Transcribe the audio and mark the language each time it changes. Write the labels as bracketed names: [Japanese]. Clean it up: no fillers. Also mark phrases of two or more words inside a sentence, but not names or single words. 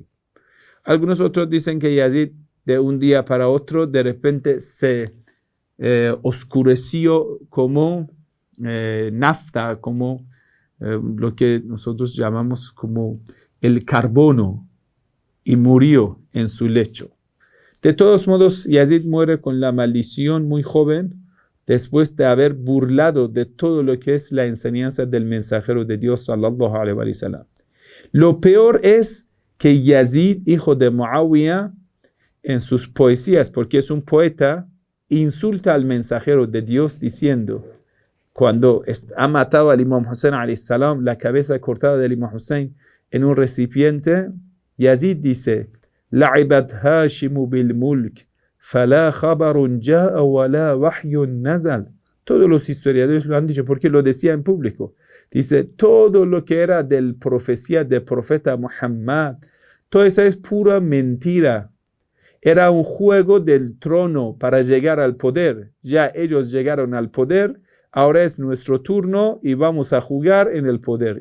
[Spanish] Algunos otros dicen que Yazid de un día para otro de repente se oscureció como nafta, como lo que nosotros llamamos como el carbono, y murió en su lecho. De todos modos, Yazid muere con la maldición muy joven, después de haber burlado de todo lo que es la enseñanza del mensajero de Dios, [Arabic] صلى الله عليه وسلم. [Spanish] Lo peor es que Yazid, hijo de Muawiyah, en sus poesías, porque es un poeta, insulta al mensajero de Dios diciendo, cuando ha matado al Imam Hussein [Arabic] عليه السلام, [Spanish] la cabeza cortada del Imam Hussein en un recipiente, Yazid dice, [Arabic] لعبت هاشم بالملك فلا خبر جاء ولا وحي نزل. [Spanish] Todos los historiadores lo han dicho porque lo decía en público. Dice, todo lo que era del profecía del profeta Muhammad, todo eso es pura mentira. Era un juego del trono para llegar al poder. Ya ellos llegaron al poder, ahora es nuestro turno y vamos a jugar en el poder.